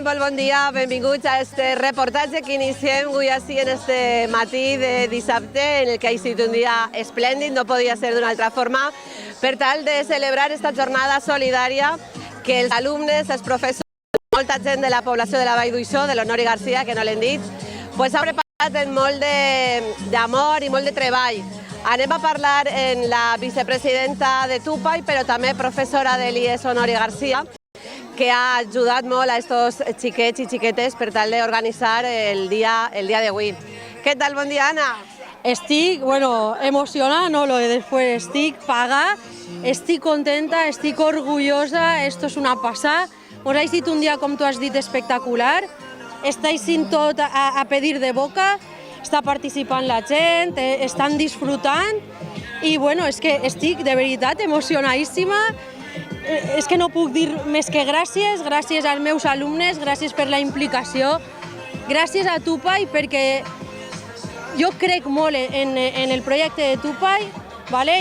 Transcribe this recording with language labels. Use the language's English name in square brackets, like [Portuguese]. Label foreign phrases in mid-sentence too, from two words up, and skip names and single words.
[Catalan] Molt bon dia, benvinguts a este reportatge que iniciem avui així en este matí de dissabte, en el que ha estat un dia esplèndid, no podia ser d'una altra forma, per tal de celebrar esta jornada solidària que els alumnes, els professors, molta gent de la població de la Vall d'Uixó, de l'Honori Garcia, que no l'hem dit, pues ha preparat amb molt d'amor i molt de treball. Anem a parlar amb la vicepresidenta de Tupai, però també professora de l'IES Honori Garcia, que ha ajudat molt a estos xiquets i xiquetes per tal d'organitzar el dia d'avui. Què tal? Bon dia, Anna. Estic, [Spanish] emocionada, no, lo de después, [Catalan] estic pagada, estic contenta, estic orgullosa, [Spanish] esto es una pasada. [Catalan] Us ha sigut un dia, com tu has dit, espectacular. Estáis sin tot [Spanish] a pedir de boca. [Catalan] està participant la gent, estan disfrutant i bueno, és que estic de veritat emocionadíssima. És que no puc dir més que gràcies, gràcies als meus alumnes, gràcies per la implicació, gràcies a Tupai perquè jo crec molt en el projecte de Tupai, ¿vale?